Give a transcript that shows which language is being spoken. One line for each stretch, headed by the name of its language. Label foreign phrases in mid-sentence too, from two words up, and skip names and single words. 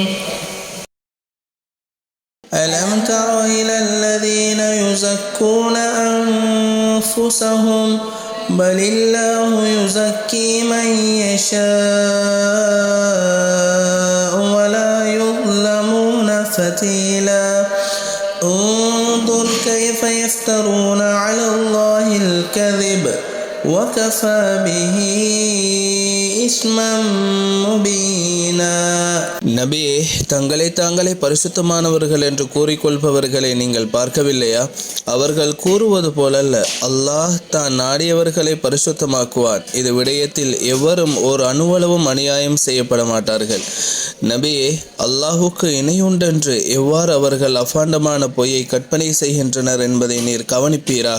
Arabic: ألم تر إلى الذين يزكون أنفسهم بل الله يزكي من يشاء ولا يظلمون فتيلا. انظر كيف يفترون على الله الكذب وكفى به إثما مبينا.
Tamil: நபியே, தங்களை பரிசுத்தமானவர்கள் என்று கூறிக்கொள்பவர்களை நீங்கள் பார்க்கவில்லையா? அவர்கள் கூறுவது போலல்ல, அல்லாஹ் தான் நாடியவர்களை பரிசுத்தமாக்குவான். இது விடயத்தில் எவரும் ஓர் அணுவளவும் அநியாயம் செய்யப்பட மாட்டார்கள். நபியே, அல்லாஹுக்கு இணையுண்டென்று எவ்வாறு அவர்கள் அபாண்டமான பொய்யை கற்பனை செய்கின்றனர் என்பதை நீர் கவனிப்பீராக.